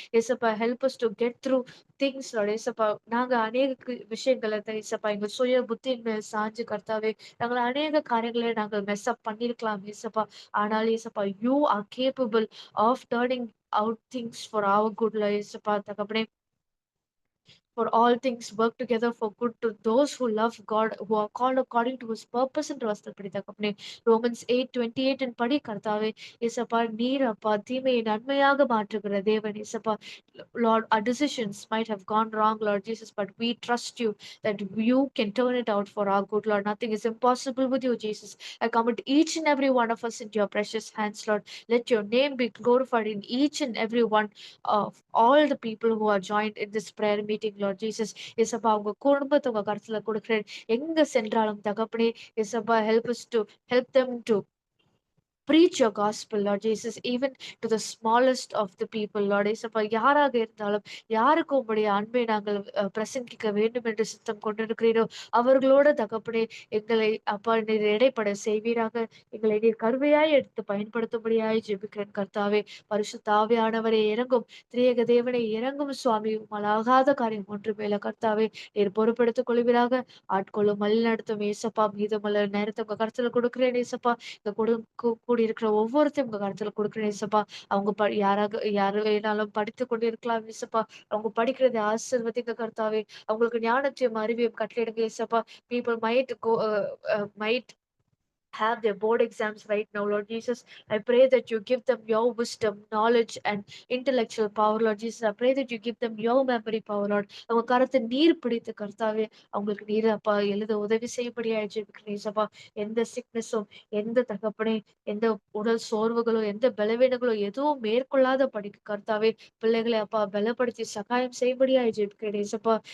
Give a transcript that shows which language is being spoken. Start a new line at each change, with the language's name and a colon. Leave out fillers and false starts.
English: Yesappa, help us to get through things, Lord.
Tamil: Yesappa, நாங்க அநேக விஷயங்களை ஏசப்பா எங்க சுய புத்தியின் மேல் சாஞ்சு கர்த்தாவே, நாங்கள் அநேக காரியங்களை நாங்கள் மெஸ் அப் பண்ணிருக்கலாம் ஏசப்பா. ஆனால் ஏசப்பா,
English: you are capable of turning out things for our good, Lord.
Tamil: ஏசப்பா தகப்பனே,
English: for all things work together for good to those who love God, who are called according to his purpose
Tamil: என்று வசனப்படி தகப்பனே. Romans 8:28 இன் படி கர்த்தாவே இயேசப்பா நீர் அப்பா தீமையை நன்மையாக மாற்றுகிற தேவன் இயேசப்பா.
English: Lord, our decisions might have gone wrong, Lord Jesus, but we trust you that you can turn it out for our good, Lord. Nothing is impossible with you, Jesus. I commit each and every one of us into your precious hands, Lord. Let your name be glorified in each and every one of all the people who are joined in this prayer meeting, Lord Jesus.
Tamil: இயேசப்பா உங்க குடும்பத்தை உங்க கருத்துல கொடுக்கிறேன். எங்க சென்றாலும் தகப்பனே இயேசப்பா
English: help them to preach your gospel, Lord Jesus, even to the smallest of the people, Lord.
Tamil: இயேசப்பா யாராக இருந்தாலும் யாருக்கு உம்முடைய அன்பை நாங்கள் பிரசங்கிக்க வேண்டும் என்று சித்தம் கொண்டிருக்கிறீரோ அவர்களோட தகப்பனே எங்களை அப்பா நீர் இடைப்பட செய்வீராக. எங்களை நீர் கருவையாய் எடுத்து பயன்படுத்தும்படியாய் ஜெபிக்கிறேன் கர்த்தாவே. பரிசுத்த ஆவியானவரே இறங்கும். திரியேக தேவனை இறங்கும் சுவாமி. உம்மாலாகாத காரியம் ஒன்றுமேல கர்த்தாவே. நீர் பொறுப்பெடுத்துக் கொள்வீராக. ஆட்கொள்ளும் வழி நடத்தும் ஏசப்பா. மீதமுள்ள நேரத்தை உங்க கருத்துல கொடுக்கிறேன் ஏசப்பா. இந்த கூடியிருக்கிற ஒவ்வொருத்தையும் உங்க கருத்துல கொடுக்கிறேன் ஏசப்பா. அவங்க யாரு வேணாலும் படித்துக் கொண்டு இருக்கலாம் ஏசப்பா. அவங்க படிக்கிறதை ஆசீர்வதிங்க கர்த்தாவே. அவங்களுக்கு ஞானத்தையும் அறிவையும் கட்டளையிடுங்க ஏசப்பா.
English: People might have their board exams right now, Lord Jesus. I pray that you give them your wisdom, knowledge, and intellectual power, Lord Jesus. I pray that you give them your memory power, Lord.
Tamil: அவங்க கருத்தை நீர் பிடித்து கர்த்தாவே அவங்களுக்கு நீர் அப்பா எழுத உதவி செய்யப்படியா ஜெபிக்கிறேன்ப்பா. எந்த சிக்னஸும் எந்த தகப்பனே எந்த உடல் சோர்வுகளோ எந்த பலவீனங்களோ எதுவும் மேற்கொள்ளாத படிக்க கர்த்தாவே பிள்ளைகளை அப்பா பலப்படுத்தி சகாயம் செய்யபடியா ஜெபிக்கிறேன்ப்பா.